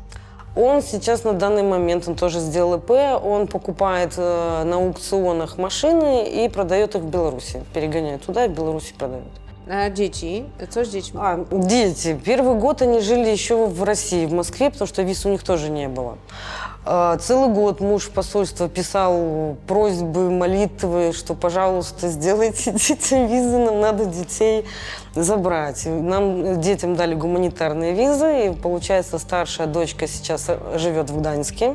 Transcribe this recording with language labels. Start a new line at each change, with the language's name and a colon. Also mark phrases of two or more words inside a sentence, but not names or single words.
Russian: Он сейчас на данный момент, он тоже сделал ИП, он покупает на аукционах машины и продает их в Беларуси. Перегоняет туда и в Беларуси продает.
Polish: A dzieci? Co z dziećmi?
Russian: Дети. Первый год они жили еще в России, в Москве, потому что виз у них тоже не было. Целый год муж в посольство писал просьбы, молитвы, что, пожалуйста, сделайте детям визы, нам надо детей забрать. Нам, детям, дали гуманитарные визы, и, получается, старшая дочка сейчас живет в Гданьске.